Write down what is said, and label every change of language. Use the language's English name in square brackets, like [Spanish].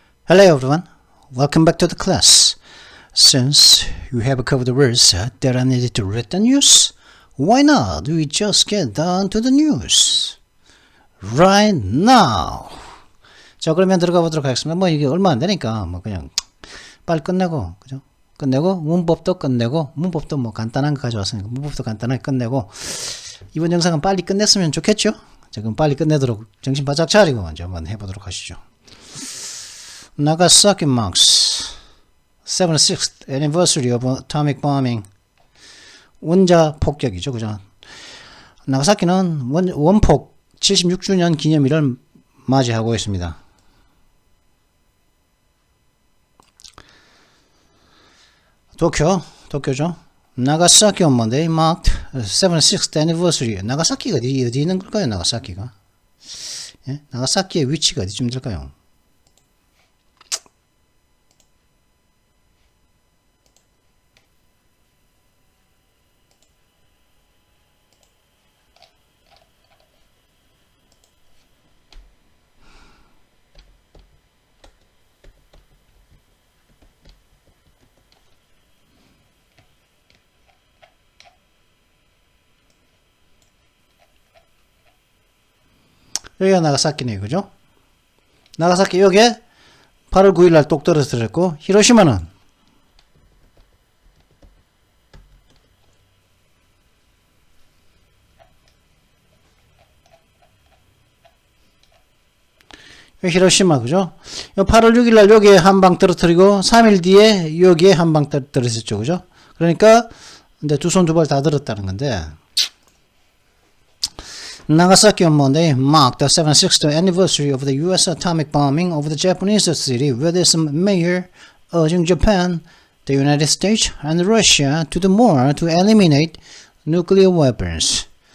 [English] Hello everyone, welcome back to the class. Since you have covered the words that are needed to read the news, why not we just get down to the news right now. [Korean] 자, 그러면 들어가 보도록 하겠습니다. 뭐 이게 얼마 안 되니까 뭐 그냥 빨리 끝내고, 그죠? 끝내고 문법도 끝내고, 문법도 뭐 간단한 거 가져왔으니까 문법도 간단하게 끝내고, 이번 영상은 빨리 끝냈으면 좋겠죠? 자, 그럼 빨리 끝내도록 정신 바짝 차리고 먼저 한번 해보도록 하시죠. [English] Nagasaki marks 76th anniversary of atomic bombing. [Korean] 원자 폭격이죠, 그죠? 나가사키는 원폭 76주년 기념일을 맞이하고 있습니다. 도쿄죠. [English] 나가사키 on Monday marked 76th anniversary. [Korean] 나가사키가 어디 있는 걸까요? 나가사키가? 예? 나가사키의 위치가 어디쯤 될까요? 여기가 나가사키네요, 그죠? 나가사키 여기에 8월 9일날 똑 떨어뜨렸고, 히로시마는 히로시마, 그죠? 8월 6일날 여기에 한 방 떨어뜨리고 3일 뒤에 여기에 한 방 떨어뜨렸죠, 그죠? [English] 그러니까 근데 두 손 두 발 다 들었다는 건데, Nagasaki on Monday marked the 76th anniversary of the U.S. atomic bombing of the Japanese city, with its mayor urging Japan, the United States, and Russia to do more to eliminate nuclear weapons.